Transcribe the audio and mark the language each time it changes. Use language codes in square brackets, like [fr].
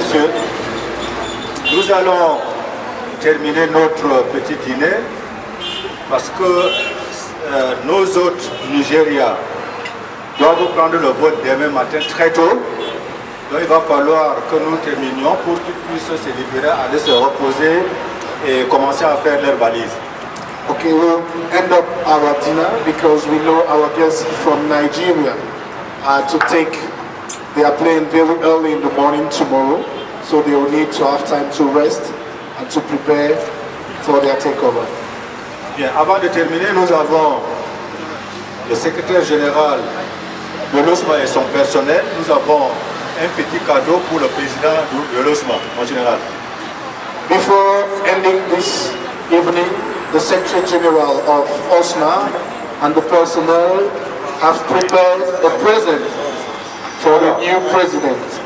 [fr] messieurs, nous allons terminer notre petit dîner parce que nos hôtes du Nigeria doivent prendre le vol demain matin très tôt. Donc il va falloir que nous terminions pour qu'ils puissent se libérer, aller se reposer et commencer à faire leurs valises. [en] Okay, we'll end up our dinner because we know our guests from Nigeria to take their plane very early in the morning tomorrow, so they will need to have time to rest and to prepare for their takeover. [fr] Bien, avant de terminer, nous avons le secrétaire général de l'OSMA et son personnel. Nous avons un petit cadeau pour le président de l'OSMA en général. [en] Before ending this evening, the Secretary General of OSMA and the personnel have prepared a present for the new president.